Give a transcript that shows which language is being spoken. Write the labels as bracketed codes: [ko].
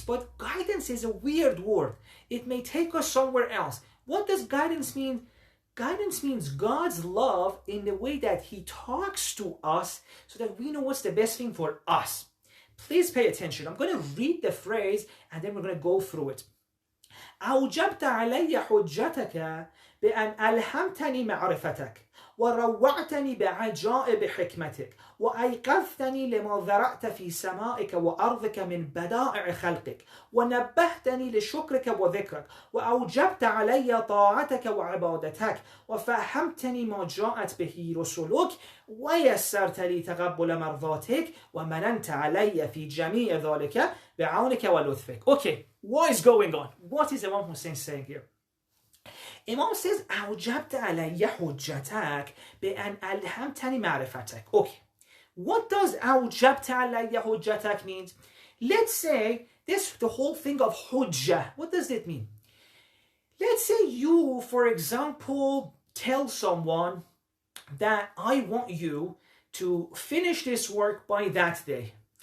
[en] But guidance is a weird word. It may take us somewhere else. What does guidance mean? Guidance means God's love in the way that He talks to us so that we know what's the best thing for us. Please pay attention. I'm going to read the phrase and then we're going to go through it. [ar] أوجبت علي حجتك بأن ألهمتني معرفتك وروعتني بعجائب حكمتك وأيقظتني لما ذرأت في سمائك وأرضك من بدائع خلقك ونبهتني لشكرك وذكرك وأوجبت علي طاعتك وعبادتك وفهمتني ما جاءت به رسلك ويسرت لي تقبل مرضاتك ومننت علي في جميع ذلك بعونك ولطفك. [en] Okay, what is going on? What is Imam Husayn saying here? Imam says, [ar] أوجبت علي حجتك بأن ألهمتني معرفتك. [en] Okay, what does [ar] أوجبت علي حجتك [en] means? Let's say the whole thing of hujjah, what does it mean? Let's say you, for example, tell someone that I want you to finish this work by that day.